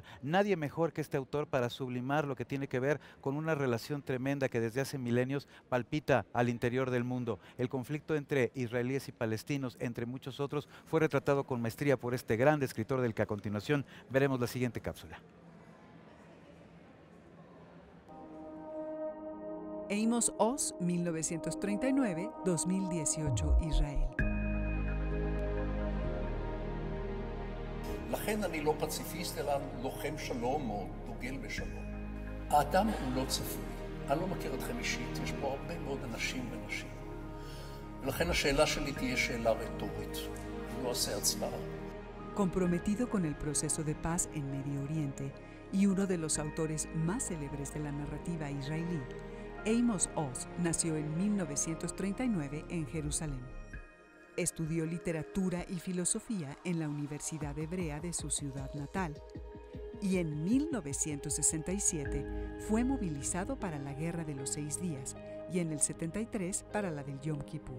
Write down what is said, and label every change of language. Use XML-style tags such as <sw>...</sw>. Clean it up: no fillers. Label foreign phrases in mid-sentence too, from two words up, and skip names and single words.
<es>Nadie mejor que este autor para sublimar lo que tiene que ver con una relación tremenda que desde hace milenios palpita al interior del mundo. El conflicto entre israelíes y palestinos, entre muchos otros, fue retratado con maestría por este gran escritor del que a continuación veremos la siguiente cápsula. Amos Oz, 1939-2018, Israel.</es> <he>לכן אני לא פציפיסט, אלא לוחם שלום או דוגל בשלום. האדם הוא לא צפוי. אני לא מכיר אתכם אישית, יש פה הרבה מאוד אנשים ונשים. ולכן השאלה שלי תהיה שאלה רטורית. אני לא אעשה הצבעה.</he> <es>Comprometido con el proceso de paz en Medio Oriente y uno de los autores más célebres de la narrativa israelí, Amos Oz nació en 1939 en Jerusalén. Estudió literatura y filosofía en la Universidad Hebrea de su ciudad natal y en 1967 fue movilizado para la Guerra de los 6 Días y en el 73 para la del Yom Kippur.</es>